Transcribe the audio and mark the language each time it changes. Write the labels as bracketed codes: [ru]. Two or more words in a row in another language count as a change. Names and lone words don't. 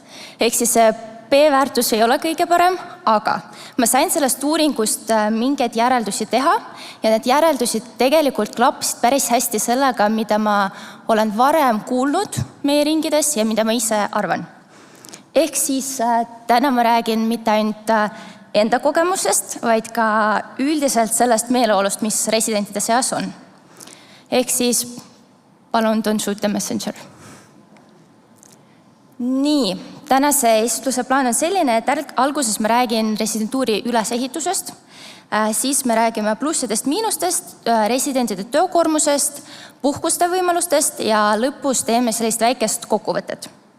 [et] Ehk siis see P-väärtus ei ole kõige parem, aga ma sain sellest uuringust mingeid järeldusi teha ja need järeldusid tegelikult klappisid päris hästi sellega, mida ma olen varem kuulnud meie ringides ja mida ma ise arvan. Ehk siis täna ma räägin mitte ainult enda kogemusest, vaid ka üldiselt sellest meeleolust, mis residentide seas on. Ehk siis palun [en] don't shoot the messenger. [et] Nii, tänase esitluse plaan on selline, et alguses ma räägin residentuuri ülesehitusest, siis me räägime plussidest, miinustest, residentide töökoormusest, puhkuste võimalustest ja lõpus teeme sellist väikest kokkuvõtet.